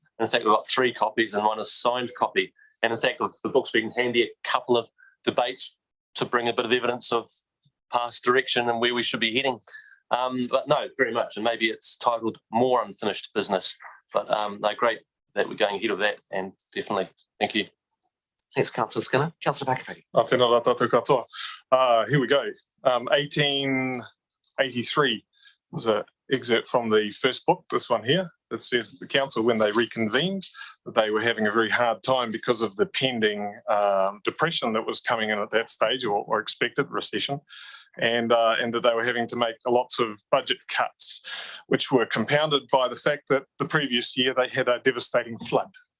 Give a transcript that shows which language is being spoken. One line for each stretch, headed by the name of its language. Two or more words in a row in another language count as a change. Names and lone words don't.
English: In fact, we've got 3 copies and one is signed copy. And in fact, the book's been handy a couple of debates to bring a bit of evidence of past direction and where we should be heading. But no, very much. And maybe it's titled More Unfinished Business. But no, great that we're going ahead of that. And definitely, thank you. Thanks, Councillor Skinner. Councillor Pakapaki.
Māori: Tēnā rā tātou katoa.
English: Here we go. 1883 was an excerpt from the first book, this one here, that says the council, when they reconvened, that they were having a very hard time because of the pending depression that was coming in at that stage, or expected recession, and that they were having to make lots of budget cuts, which were compounded by the fact that the previous year they had a devastating flood.